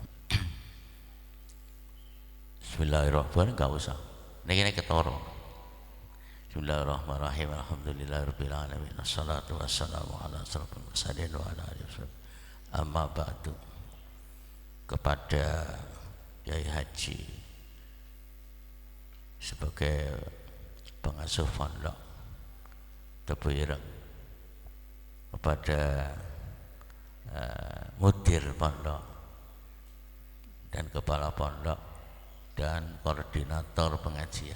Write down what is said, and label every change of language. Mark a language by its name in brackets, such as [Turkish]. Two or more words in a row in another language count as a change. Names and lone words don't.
[Arabic] Bismillahirrahmanirrahim. [Indonesian] Gak usah. Ini ketoro. [Arabic] بسم الله الرحمن الرحيم. الحمد لله رب العالمين. الصلاة والسلام على أشرف المرسلين وعلى آله وسلم. أما بعد. [Indonesian] Kepada Yai Haji sebagai pengasuh pondok Tebu Ireng, kepada mudir pondok dan kepala pondok dan koordinator pengajian.